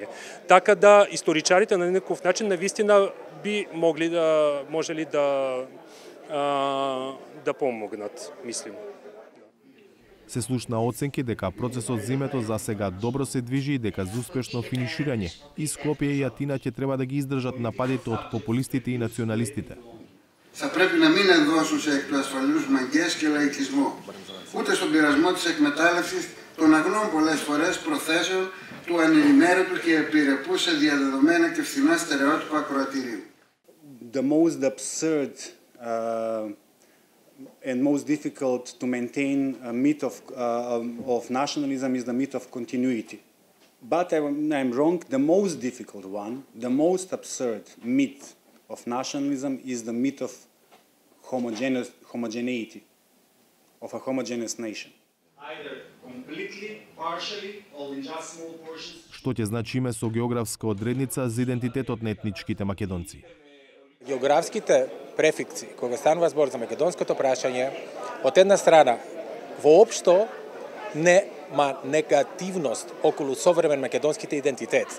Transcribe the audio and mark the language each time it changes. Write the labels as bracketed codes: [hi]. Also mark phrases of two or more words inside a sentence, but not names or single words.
[mk] Така да историчарите на некој начин навистина би можели да помогнат, мислим. Се слушна оценки дека процесот зимето за сега добро се движи и дека за успешно финиширање и Скопје и Атина ќе треба да ги издржат нападите од популистите и националистите. [el] θα πρέπει να μην ενδώσουν σε εκ του ασφαλούς μαγκές και λαϊκισμό, ούτε στον πειρασμό της εκμετάλλευσης των αγνών πολλές φορές προθέσεων του ανενημέρωτου και επιρρεπού σε διαδεδομένα και φθηνά στερεότυπα ακροατηρίου. [en] The most absurd and most difficult to maintain a myth of nationalism is the myth of continuity. But I'm wrong. The most difficult one, the most absurd myth of nationalism is the myth of homogeneity, of a homogeneous nation. Either completely, partially, or in just small portions. [mk] Што ќе значиме со географска одредница за идентитетот на етничките македонци? Географските префикси, кога станува збор за македонското прашање, од една страна, воопшто нема негативност околу современ македонските идентитет.